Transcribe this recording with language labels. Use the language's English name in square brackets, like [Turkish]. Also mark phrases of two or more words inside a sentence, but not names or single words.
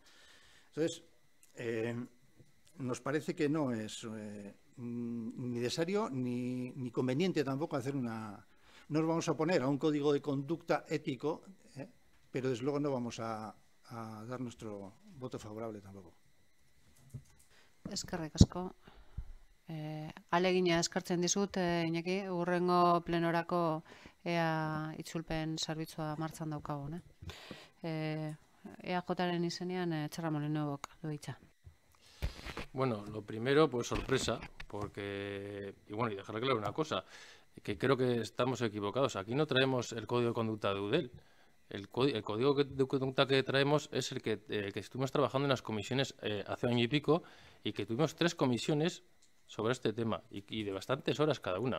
[Spanish] Entonces, nos parece que no es ni necesario ni conveniente tampoco hacer una... No nos vamos a oponer a un código de conducta ético, pero desde luego no vamos a dar nuestro voto favorable tampoco. [Basque] Eskerrik asko. Alegina eskartzen dizut, Iñaki, hurrengo plenorako ea itzulpen zerbitzua martxan daukagun. EAJaren izenean Txarra Molinobok du hitza. [Spanish] Bueno, lo primero, pues sorpresa, porque, y bueno, y dejar claro una cosa, que creo que estamos equivocados. Aquí no traemos el código de conducta de UDEL. El código de conducta que traemos es el que estuvimos trabajando en las comisiones hace año y pico, y que tuvimos 3 comisiones sobre este tema, y de bastantes horas cada una.